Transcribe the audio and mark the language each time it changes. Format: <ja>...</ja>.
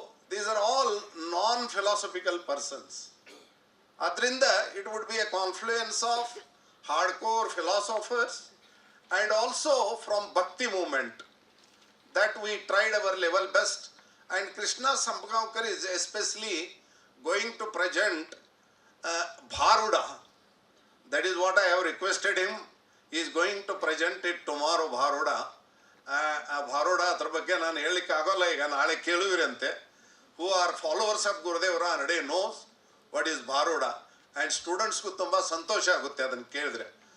<en>These are all non-philosophical persons. Adrinda, it would be a confluence of hardcore philosophers and also from Bhakti movement. That we tried our level best, and Krishna Sambgaonkar is especially going to present Bharuda. That is what I have requested him. He is going to present it tomorrow, Bharuda.</en> <kn>Bharuda ಅದ್ರ ಬಗ್ಗೆ ನಾನು ಹೇಳಲಿಕ್ಕೆ ಆಗೋಲ್ಲ, ಈಗ ನಾಳೆ ಕೇಳುವಿರಂತೆ.</kn> <en>Who are followers of Gurudev Ranade knows what is Bharuda, and</en> <kn>ಸ್ಟೂಡೆಂಟ್ಸ್ಗೂ ತುಂಬ ಸಂತೋಷ ಆಗುತ್ತೆ ಅದನ್ನು ಕೇಳಿದ್ರೆ.</kn>